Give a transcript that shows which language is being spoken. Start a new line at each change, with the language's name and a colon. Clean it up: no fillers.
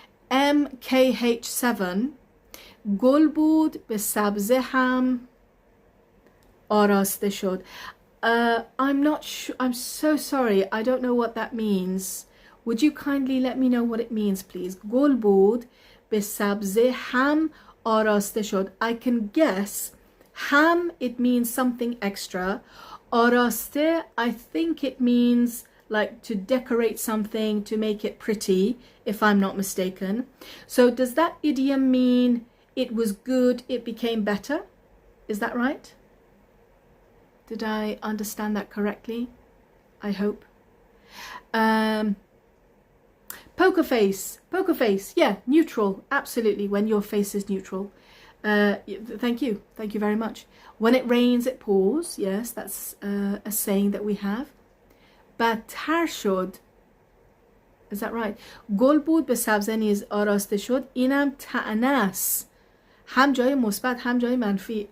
Persian: MKH7 گل بود به سبزه هم آراسته شد.
English: I'm not sure. I'm so sorry. I don't know what that means. Would you kindly let me know what it means, please?
Persian: گل بود به سبزه هم آراسته شد.
English: I can guess. Ham, it means something extra. آراسته, I think it means like to decorate something, to make it pretty, if I'm not mistaken. So does that idiom mean it was good, it became better? Is that right? Did I understand that correctly? I hope. Poker face, yeah, neutral, absolutely, when your face is neutral. Thank you very much. When it rains it pours, yes, that's a saying that we have.
Persian: بدتر شد,
English: is that right?
Persian: گل بود به سبزه نیز آراسته شد, اینم طعنه است, هم جای مثبت هم جای منفی.